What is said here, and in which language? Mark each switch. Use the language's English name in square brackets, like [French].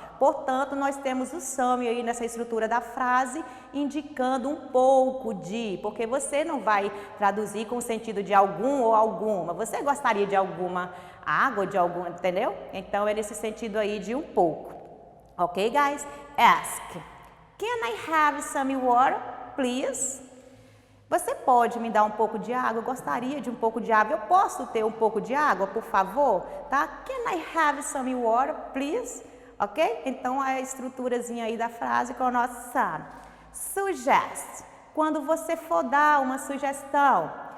[Portuguese] Portanto, nós temos o some aí nessa estrutura da frase, indicando um pouco de, porque você não vai traduzir com o sentido de algum ou alguma. Você gostaria de alguma água, de algum, entendeu? Então, é nesse sentido aí de um pouco. [English] Ok, guys? Ask. Can I have some water, please? [Portuguese] Você pode me dar um pouco de água? Eu gostaria de um pouco de água. Eu posso ter um pouco de água, por favor? Tá? [English] Can I have some water, please? Ok? [Portuguese] Então, a estruturazinha aí da frase com o nosso some. [English] Suggest. [Portuguese] Quando você for dar uma sugestão.